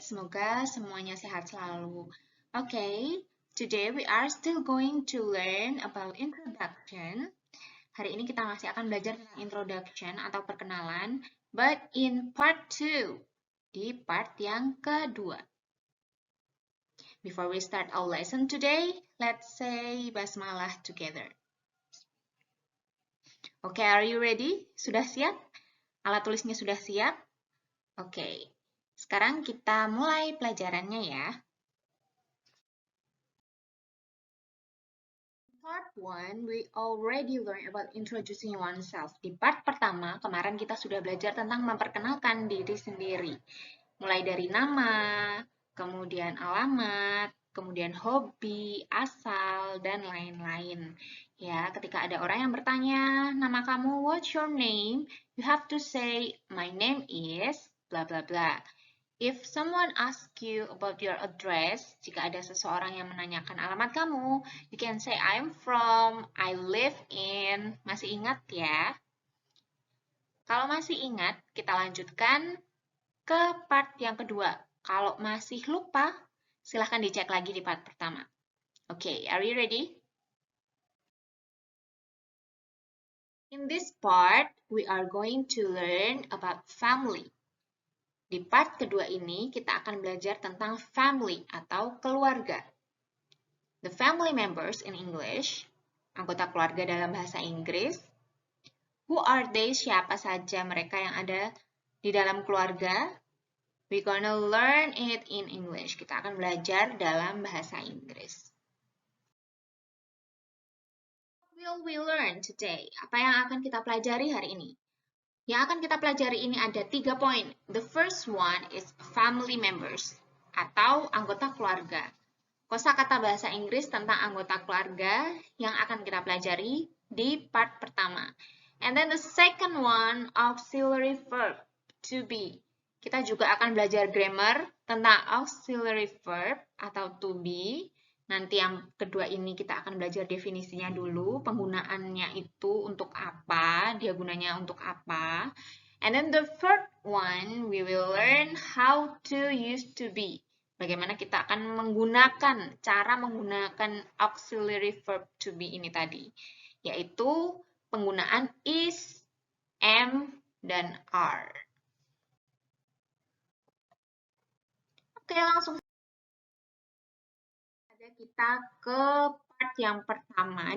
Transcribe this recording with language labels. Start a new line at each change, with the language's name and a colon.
Indonesian: Semoga semuanya sehat selalu.
English: Okay, today we are still going to learn about introduction.
Indonesian: Hari ini kita masih akan belajar tentang introduction atau perkenalan,
English: but in part 2,
Indonesian: di part yang kedua.
English: Before we start our lesson today, let's say basmalah together. Oke, are you ready?
Indonesian: Sudah siap? Alat tulisnya sudah siap? Oke, sekarang kita mulai pelajarannya ya.
English: Part 1, we already learned about introducing oneself.
Indonesian: Di part pertama, kemarin kita sudah belajar tentang memperkenalkan diri sendiri. Mulai dari nama, kemudian alamat, kemudian hobi, asal, dan lain-lain. Ya, ketika ada orang yang bertanya, nama kamu,
English: what's your name? You have to say, my name is bla bla bla. If someone asks you about your address,
Indonesian: jika ada seseorang yang menanyakan alamat kamu,
English: you can say, I'm from, I live in.
Indonesian: Masih ingat ya? Kalau masih ingat, kita lanjutkan ke part yang kedua. Kalau masih lupa, silahkan dicek lagi di part pertama.
English: Okay, are you ready? In this part, we are going to learn about family.
Indonesian: Di part kedua ini, kita akan belajar tentang family atau keluarga.
English: The family members in English,
Indonesian: anggota keluarga dalam bahasa Inggris.
English: Who are they?
Indonesian: Siapa saja mereka yang ada di dalam keluarga?
English: We're gonna learn it in English.
Indonesian: Kita akan belajar dalam bahasa Inggris.
English: What will we learn today?
Indonesian: Apa yang akan kita pelajari hari ini? Yang akan kita pelajari ini ada 3 poin.
English: The first one is family members
Indonesian: atau anggota keluarga. Kosakata bahasa Inggris tentang anggota keluarga yang akan kita pelajari di part pertama.
English: And then the second one, auxiliary verb, to be.
Indonesian: Kita juga akan belajar grammar tentang auxiliary verb atau to be. Nanti yang kedua ini kita akan belajar definisinya dulu, penggunaannya itu untuk apa, dia gunanya untuk apa.
English: And then the third one, we will learn how to use to be.
Indonesian: Bagaimana kita akan menggunakan, cara menggunakan auxiliary verb to be ini tadi. Yaitu penggunaan is, am, dan are. Oke, langsung saja kita ke part yang pertama.